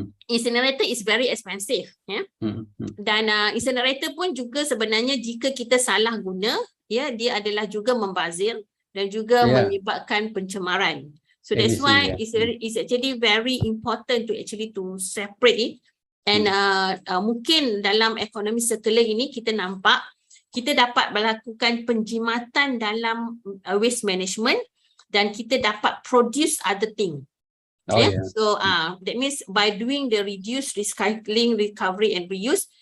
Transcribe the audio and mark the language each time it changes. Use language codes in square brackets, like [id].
[ms] Incinerator is very expensive, dan incinerator pun juga sebenarnya jika kita salah guna, dia adalah juga membazir dan juga menyebabkan pencemaran. [en] So that's why it's actually very important to separate it. [ms] And mungkin dalam ekonomi circular ini kita nampak kita dapat melakukan penjimatan dalam waste management dan kita dapat produce other thing. [en] So that means by doing the reduce, recycling, recovery and reuse,